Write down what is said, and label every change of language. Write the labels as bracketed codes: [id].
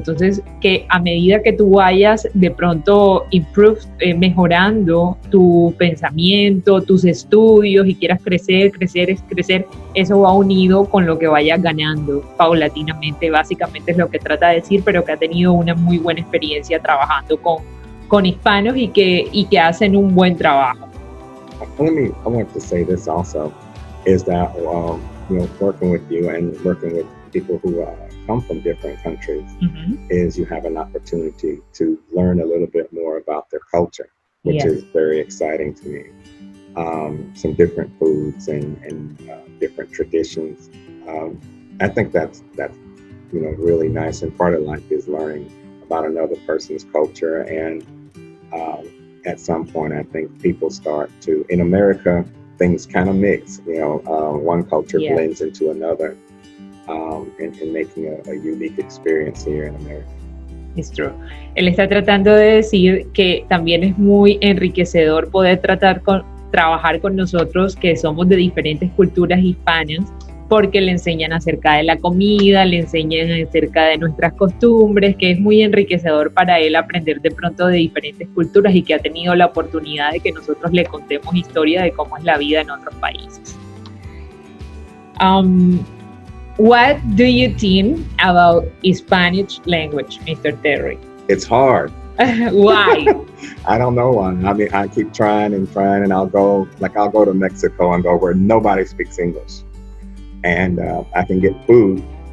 [es] Entonces, que a medida que tú vayas de pronto mejorando tu pensamiento, tus estudios, y quieras crecer, eso va unido con lo que vayas ganando paulatinamente. Básicamente es lo que trata de decir, pero que ha tenido una muy buena experiencia trabajando con hispanos y que hacen un buen trabajo. [en] I want to say this also, is that working with you and working with people who come from different countries, is you have an opportunity to learn a little bit more about their culture, which is very exciting to me. Some different foods and different traditions. I think that's really nice, and part of life is learning about another person's culture. And at some point, I think people start to, in America, things kind of mix. One culture blends into another. And making a unique experience here in America. It's true. [es] Él está tratando de decir que también es muy enriquecedor poder trabajar con nosotros, que somos de diferentes culturas hispanas, porque le enseñan acerca de la comida, le enseñan acerca de nuestras costumbres, que es muy enriquecedor para él aprender de pronto de diferentes culturas, y que ha tenido la oportunidad de que nosotros le contemos historia de cómo es la vida en otros países. [en] What do you think about Spanish language, Mr. Terry? It's hard. Why? I don't know one. I mean, I keep trying, and I'll go to Mexico and go where nobody speaks English, and I can get food.